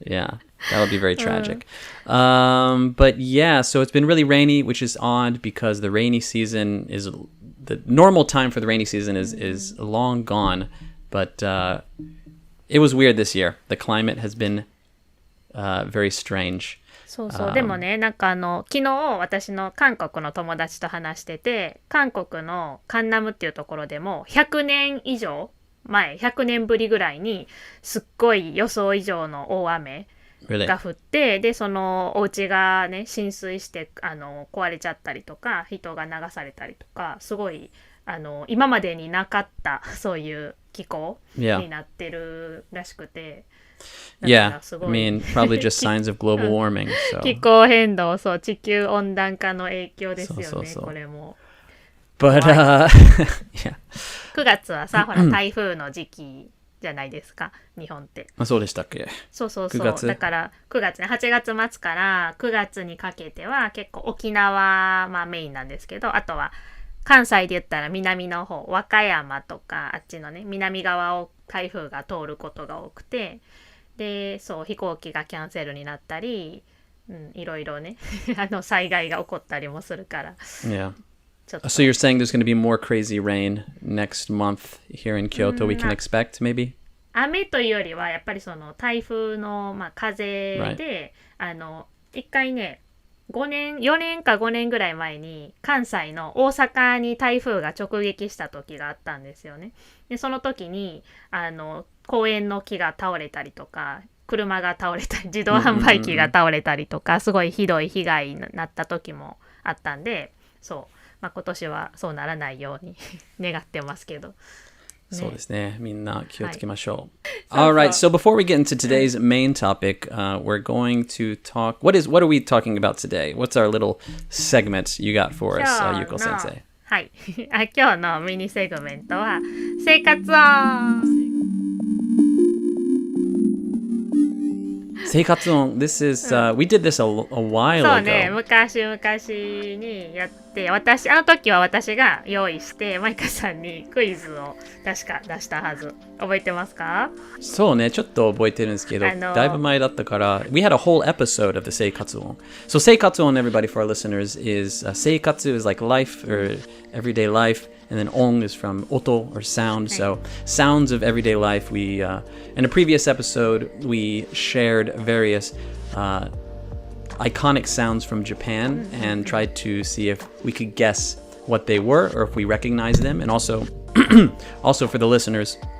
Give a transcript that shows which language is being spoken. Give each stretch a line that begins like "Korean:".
English: Yeah, that would be very tragic. But yeah, so it's been really rainy, which is odd because the rainy season is, the normal time for the rainy season is long gone. But it was weird this year. The climate has been...very strange.
Japanese: そう、でもね、なんか昨日私の韓国の友達と話してて、韓国のカンナムっていうところでも100年以上前、100年ぶりぐらいにすっごい予想以上の大雨が降って、でそのお家がね浸水して壊れちゃったりとか、人が流されたりとか、すごい今までになかったそういう気候になってるらしくて。
English: Yeah, I mean, probably just signs of global warming. So.
Japanese: 気候変動、そう、地球温暖化の影響ですよね、そうこれも。
English: But, yeah.
Japanese: 9月はさ、ほら、台風の時期じゃないですか、日本って。そうでしたっけ？そう。だから9月ね、8月末から9月にかけては結構沖縄、メインなんですけど、あとは関西で言ったら南の方、和歌山とか、あっちのね、南側を台風が通ることが多くて、で、そう、飛行機がキャンセルになったり、いろいろね災害が起こったりもするから、
English: Yeah.
Japanese: ちょっと。
English: So you're saying there's going to be more crazy rain next month here in Kyoto we can expect, maybe?
Japanese: 雨というよりはやっぱりその台風の、風で、一回ね4年か5年ぐらい前に関西の大阪に台風が直撃した時があったんですよね。でその時に公園の木が倒れたりとか車が倒れたり自動販売機が倒れたりとかすごいひどい被害になった時もあったんでそう、今年はそうならないように願ってますけど。そうですね。みんな気をつけましょう。
English: All right. So before we get into today's main topic, we're going to talk. What are we talking about today? What's our little segment you got for us, Yuko Sensei?
Japanese: はい。今日のミニセグメントは生活音。
English: 生活音 This is, we did this a while ago.
Japanese: そうね、昔にやってあの時は私が用意してマイカさんにクイズを確か出したはず覚えてますか？そうね、ちょっと覚えてるんですけど、だいぶ前だったから
English: We had a whole episode of the 生活音 So 生活音 everybody for our listeners is 生活 is like life or everyday life and then ong is from oto or sound so sounds of everyday life we in a previous episode we shared various iconic sounds from Japan and tried to see if we could guess what they were or if we recognized them and also for the listeners